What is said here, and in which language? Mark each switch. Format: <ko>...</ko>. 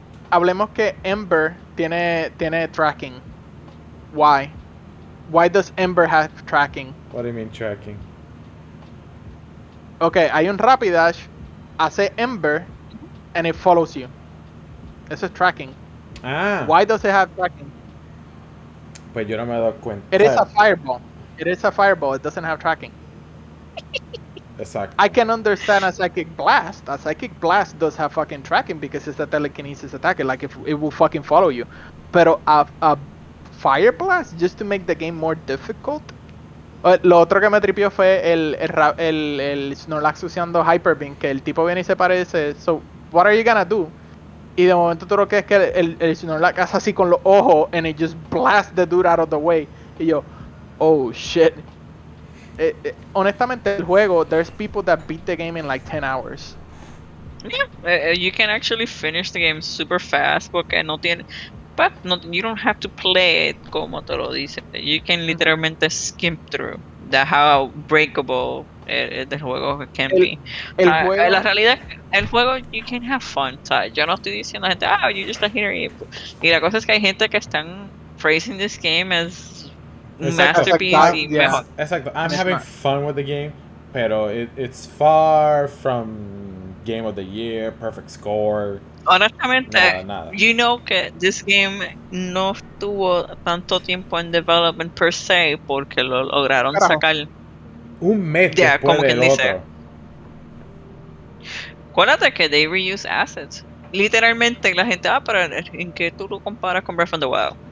<es>Hablemos que Ember tiene tracking.</es> <en>Why? Why does Ember have tracking? What do you mean tracking?</en> <es>Okay, hay un Rapidash, hace Ember,</es> <en>and it follows you.</en> <es>Eso es tracking. Ah,</es> <en>Why does it have tracking?</en> <es>pues yo no me he dado cuenta.</es> <en>It is a fireball. It is a fireball. It doesn't have tracking.</en> <es>Exacto.</es> <en>I can understand a Psychic Blast. A Psychic Blast does have fucking tracking because it's a telekinesis attack. Like, if it will fucking follow you.</en> <es>Pero a</es> <en>Fire Blast, just to make the game more difficult.</en> <es>Lo otro que me tripió fue el Snorlax usando Hyper Beam, que el tipo viene y se parece.</es> <en>So, what are you gonna do?</en> <es>Y de momento tú lo que es que el Snorlax hace así con los ojos</es> <en>and it just blasts the dude out of the way.</en> <es>Y yo,</es> <en>oh shit.</en> <es>Honestamente, el juego,</es> <en>there's people that beat the game in like 10 hours. Yeah, you can actually finish the game super fast</en> <es>porque no tiene.</es> <en>But you don't have to play it</en> <es>como te lo dice.</es> <en>You can literalmente skip through how breakable</en> <es>el juego</es> <en>can be.</en> <es>El juego, la realidad, el juego,</es> <en>you can have fun.</en> <es>O sea, yo no estoy diciendo a la gente,</es> <en>you just here.</en> <es>Y la cosa es que hay gente que están</es> <en>praising this game as masterpiece</en> <es>y mejor. Exacto.</es> <en>I'm having fun with the game,</en> <es>pero</es> <en>it's far from Game of the Year, perfect score.</en> <es>Honestamente, nada.</es> <en>You know</en> <es>que</es> <en>this game</en> <es>no estuvo tanto tiempo en development per se porque lo lograron sacar un mes ya, después como del quien otro. dice. Acuérdate que</es> <en>they reuse assets.</en> <es>literalmente la gente, pero ¿en qué tú lo comparas con Breath of the Wild?</es>